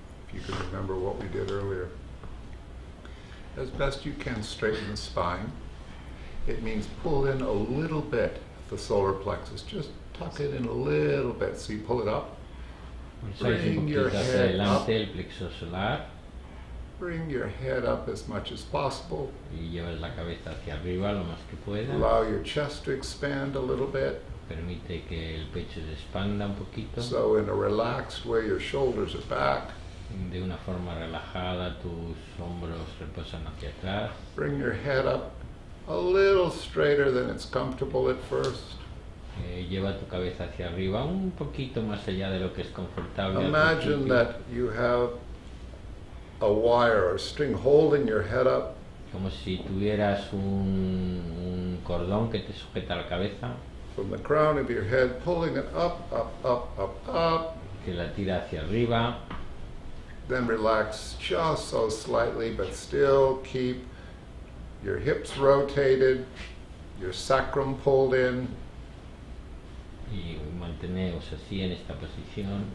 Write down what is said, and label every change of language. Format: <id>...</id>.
<en>If you can remember what we did earlier. As best you can, straighten the spine. It means pull in a little bit the solar plexus. Just tuck it in a little bit. So you pull it up.</en> <es>Sois un</es> <en>Bring your</en> <es>poquito hacia</es> <en>head</en> <es>adelante el plexo solar</es> <en>Bring your head up as much as possible.</en> <es>y llevas la cabeza hacia arriba lo más que puedas.</es> <en>Allow your chest to expand a little bit.</en> <es>Permite que el pecho se expanda un poquito.</es> <en>So in a relaxed way, your shoulders are back.</en> <es>De una forma relajada, tus hombros reposan hacia atrás.</es> <en>Bring your head up a little straighter than it's comfortable at first.</en> <es>Lleva tu cabeza hacia arriba un poquito más allá de lo que es confortable. al</es> <en>Imagine</en> <es>principio.</es> <en>that you have a wire or a string holding your head up.</en> <es>Como si tuvieras un cordón que te sujeta la cabeza,</es> <en>From the crown of your head, pulling it up, up, up, up, up.</en> <es>que la tira hacia arriba.</es> <en>Then relax just so slightly, but still keep your hips rotated, your sacrum pulled in,</en> <es>Y manteneos así en esta posición.</es>